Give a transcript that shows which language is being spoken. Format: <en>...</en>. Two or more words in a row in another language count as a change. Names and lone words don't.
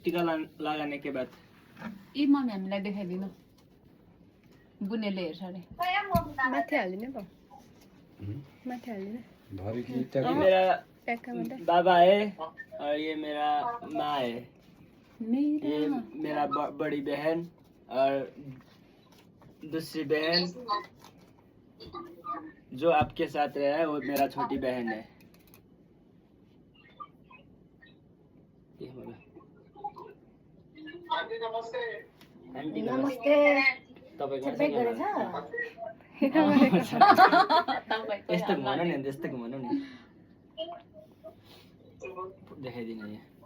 <hi>टीका लगाने के बाद</hi> <ne>यी मम्मी हामीलाई देखाइदिनु बुनेले हेर्छ अरे माथि हाल्दिने पो माथि हाल्दिने</ne> <hi>ये मेरा बाबा है और ये मेरा माँ है ये मेरा बड़ी बहन और दूसरी बहन जो आपके साथ रहा है वो मेरा छोटी बहन है नमस्ते</hi> <ne>यस्तो भनौँ नि त्यस्तो भनौँ नि देखाइदिनु यहाँ</ne>